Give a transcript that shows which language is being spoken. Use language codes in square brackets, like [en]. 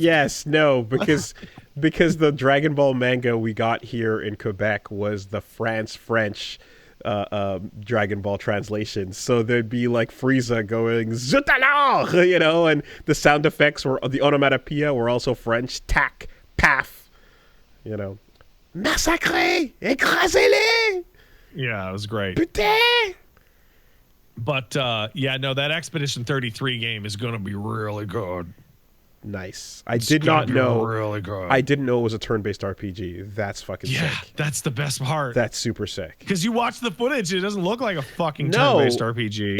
[en] Yes, no, because the Dragon Ball manga we got here in Quebec was the French Dragon Ball translation. So there'd be like Frieza going [fr] Zut alors, [en] and the sound effects were the onomatopoeia were also French. [fr] Tac, paf, massacrez, écrasez-les. [en] Yeah, it was great. [fr] Putain. [en] But that Expedition 33 game is going to be really good. Nice. I did not know. Really good. I didn't know it was a turn-based RPG. That's fucking sick. Yeah, that's the best part. That's super sick. Because you watch the footage, it doesn't look like a fucking turn-based RPG.